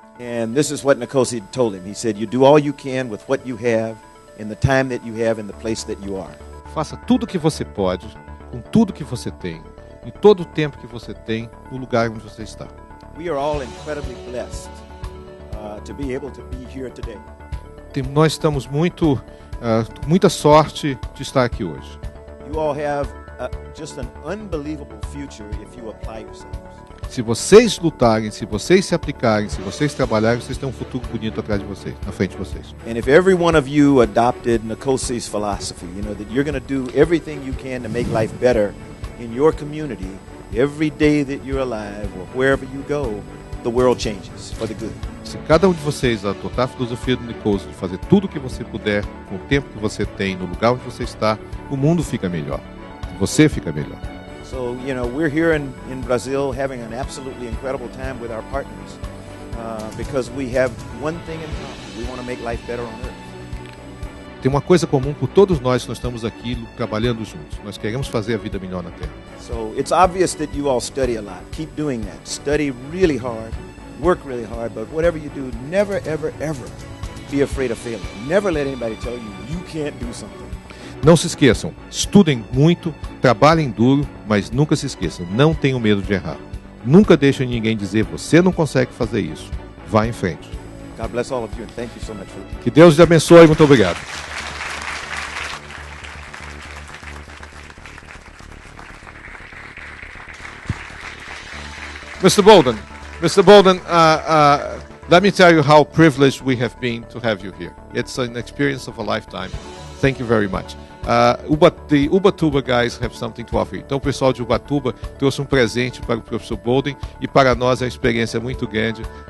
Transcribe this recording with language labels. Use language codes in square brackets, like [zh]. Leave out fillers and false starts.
[en] And this is what Nkosi told him. He said, "You do all you can with what you have, in the time that you have, in the place that you are." [pt] Faça tudo o que você pode, com tudo que você tem, em todo o tempo que você tem, no lugar onde você está. [en] We are all incredibly blessed to be able to be here today. [pt] Nós estamos muita sorte de estar aqui hoje. [en] You all have just an unbelievable future if you apply yourselves. [pt] Se vocês lutarem, se vocês se aplicarem, se vocês trabalharem, vocês têm um futuro bonito atrás de vocês, na frente de vocês. [en] And if every one of you adopted Nkosi's philosophy, that you're going to do everything you can to make life better in your community, every day that you're alive or wherever you go, the world changes for the good. [pt] Se cada um de vocês adotar a filosofia do Nkosi de fazer tudo o que você puder, com o tempo que você tem, no lugar onde você está, o mundo fica melhor. Você fica melhor. [en] So, we're here in Brazil having an absolutely incredible time with our partners because we have one thing in common. We want to make life better on Earth. [pt] Tem uma coisa comum por todos nós que nós estamos aqui trabalhando juntos. Nós queremos fazer a vida melhor na Terra. [en] So, it's obvious that you all study a lot. Keep doing that. Study really hard. Work really hard. But whatever you do, never, ever, ever be afraid of failing. Never let anybody tell you you can't do something. [pt] Não se esqueçam, estudem muito, trabalhem duro, mas nunca se esqueçam, não tenham medo de errar. Nunca deixem ninguém dizer, você não consegue fazer isso. Vá em frente. [en] God bless all of you and thank you so much for [pt] que Deus te abençoe, muito obrigado. [en] Mr. Bolden, let me tell you how privileged we have been to have you here. It's an experience of a lifetime. Thank you very much. The Ubatuba guys have something to offer. [pt] Então o pessoal de Ubatuba trouxe um presente para o professor Bolden e para nós é uma experiência muito grande colocar esses jovens [en] these young people who are